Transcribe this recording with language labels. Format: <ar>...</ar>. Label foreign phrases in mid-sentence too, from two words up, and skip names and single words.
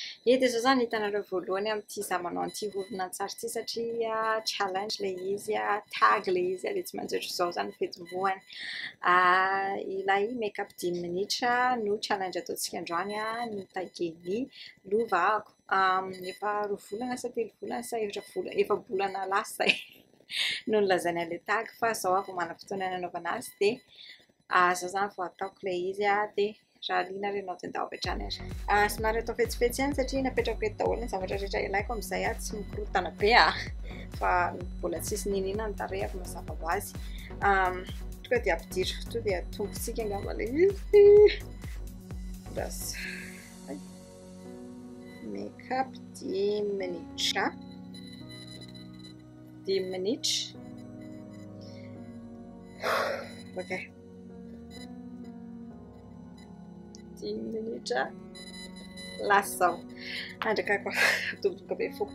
<mg>Dia zao zany hitanareo voalohany amin'ity izaho manao an'ity horonan-tsary ity satria challenge ilay izy, tag ilay izy, ilay tsy manjatra izao zany fihetsem-bohany. Ilay make-up 10 minitra no challenge ataontsika androany, ny tagueny lovako. Efa 2 volana sa 3 volana sa 4 volana, efa bolana lasa no nolazainy an'ilay tag fa izao vao manam-potoana nanaovana azy dia izao zany vao ataoko ilay izy dia raha liana ianao dia andao avy hatrany ary. Somary atao fetsifetsy ihany satria napetrako eto daholo ny zavatra rehetra ilaiko amin'izay tsy mikorotana be fa mbola tsisy ninina ny tarehako mazava ho azy. Tonga dia ampidiriko to dia atombontsika angamba ilay izy. Rasa make-up 10 minitra. 10 minitra. Ok. 10 minitra. Lasa andrakako atomboka be foko.</mg>